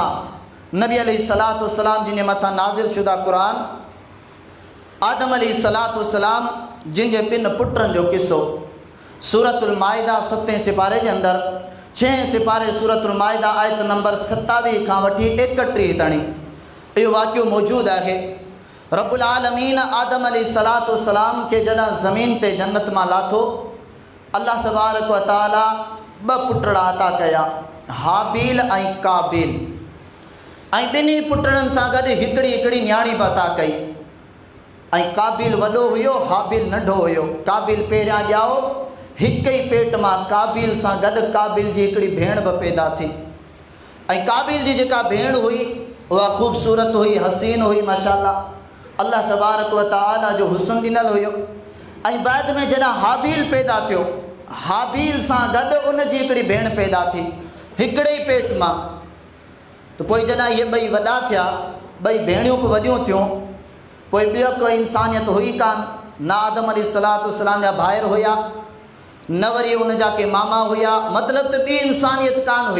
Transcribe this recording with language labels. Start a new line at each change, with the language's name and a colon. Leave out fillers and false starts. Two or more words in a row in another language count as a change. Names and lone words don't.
Sindhi: नबी
Arabic: عليه الصلاة والسلام
Sindhi: जिन जे मथां नाज़िल शुदा क़ुर, आदम
Arabic: عليه الصلاة والسلام
Sindhi: जिन जे 3 पुटनि जो किस्सो, सूरतुल माइदा 7 सिपारे जे अंदर 6 सिपारे सूरतुल माइदा आयत नंबर 27 खां वठी 31 ताणी इहो वाक़ियो मौजूदु आहे।
Arabic: رب العالمين
Sindhi: आदम
Arabic: عليه الصلاة والسلام
Sindhi: खे जॾहिं ज़मीन ते जन्नत मां लाथो,
Arabic: الله تبارك وتعالى
Sindhi: 2 पुटड़ा अता कया, हाबील ऐं काबिल, ऐं ॿिन्ही पुटड़नि सां गॾु हिकिड़ी न्याणी बि अता कई। ऐं काबिल वॾो हुयो, हाबिल नंढो हुयो। काबिल पहिरियां ॼाओ, हिक ई पेट मां काबिल सां गॾु काबिल जी हिकिड़ी भेण बि पैदा थी। ऐं काबिल जी जेका भेण हुई उहा ख़ूबसूरत हुई, हसीन हुई, माशाअल्लाह,
Arabic: الله تبارك وتعالى
Sindhi: जो हुस्न ॾिनल हुयो। ऐं बाद में जॾहिं हाबिल पैदा थियो, हाबील सां गॾु उन जी हिकिड़ी भेण पैदा थी हिकिड़े ई पेट मां। त पोइ जॾहिं इहे ॿई वॾा थिया, ॿई भेणियूं बि वॾियूं थियूं, पोइ ॿियो कोई इंसानियत हुई कान, न आदम अलैहिस्सलाम जा भाइर हुया, न वरी उन जा के मामा हुया, मतिलबु त ॿी इंसानियत कान हुई।